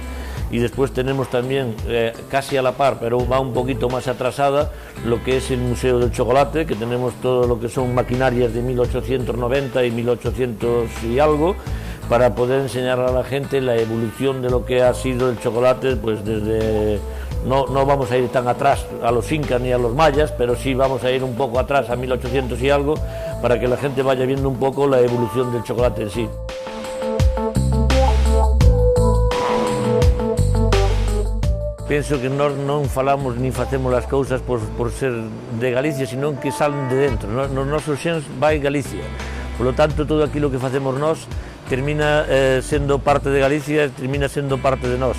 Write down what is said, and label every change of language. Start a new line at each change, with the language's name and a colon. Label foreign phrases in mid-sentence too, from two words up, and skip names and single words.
Spanish: Y después tenemos también, casi a la par, pero va un poquito más atrasada, lo que es el Museo del Chocolate, que tenemos todo lo que son maquinarias de 1890 y 1800 y algo, para poder enseñar a la gente la evolución de lo que ha sido el chocolate, pues desde... No vamos a ir tan atrás a los incas ni a los mayas, pero sí vamos a ir un poco atrás a 1800 y algo, para que la gente vaya viendo un poco la evolución del chocolate en sí.
Galician: Penso que nós non falamos ni facemos as cousas por ser de Galicia, sino que salen de dentro. Nos nosos xens vai Galicia.
Spanish: Por lo tanto,
Galician: todo aquilo que facemos nós termina sendo parte de Galicia, termina sendo parte de nós.